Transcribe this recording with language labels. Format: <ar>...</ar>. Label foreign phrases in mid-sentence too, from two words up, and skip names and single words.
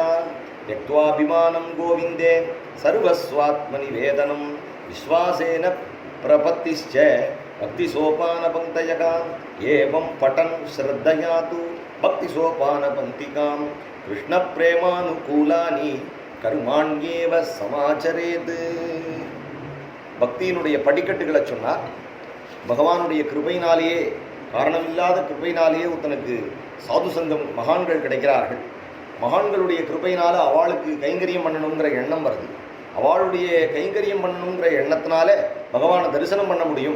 <sa>त्यक्त्वाभिमानं गोविन्दे सर्वस्वात्मनिवेदनं विश्वासेन प्रपत्तिश्च भक्तिसोपानपङ्क्तयः. एवं पठन् श्रद्धया तु भक्तिसोपानपङ्क्तिकां कृष्णप्रेमानुकूलानि कर्माण्येव समाचरेत्.</sa> <ta>பக்தியினுடைய படிக்கட்டுகளை சொன்னார். பகவானுடைய கிருபையினாலேயே, காரணமில்லாத கிருபையினாலேயே ஒருத்தனுக்கு சாது சங்கம் மகான்கள் கிடைக்கிறார்கள். மகான்களுடைய கிருபையினால அவளுக்கு கைங்கரியம் பண்ணணுங்கிற எண்ணம் வருது. அவளுடைய கைங்கரியம் பண்ணணுங்கிற எண்ணத்தினால பகவானை தரிசனம் பண்ண முடியும்.</ta>